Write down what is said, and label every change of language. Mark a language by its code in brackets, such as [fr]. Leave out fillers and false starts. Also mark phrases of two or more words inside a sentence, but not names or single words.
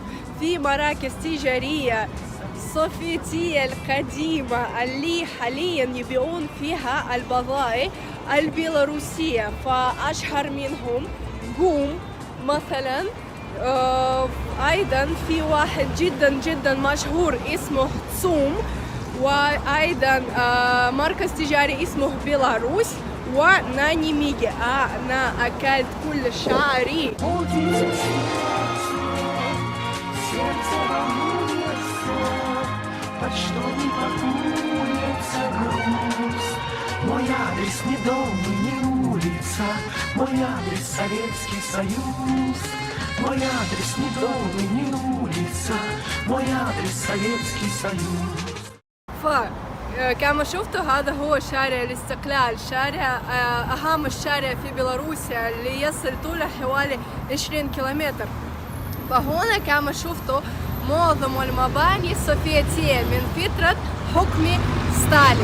[ar] في مراكز تجارية سوفيتية القديمة اللي حاليا يبيعون فيها البضائع البيلاروسية، فأشهر منهم قوم مثلا. أيضا في واحد جدا جدا مشهور اسمه تسوم، وأيضا مركز تجاري اسمه بيلاروس، وناني ميجي. أنا أكلت كل شعري. [ru] Почтовый пакуется груз. Мой адрес не дом и не улица, мой адрес Советский Союз. Мой адрес не дом и не улица, мой адрес Советский Союз. [ar] كما شفتوا هذا هو شارع الاستقلال، شارع أهم الشارع في بيلاروسيا اللي يصل طوله حوالي 20 كيلومتر. فهنا كما شفتوا معظم المباني السوفيتية من فترة حكم ستالين.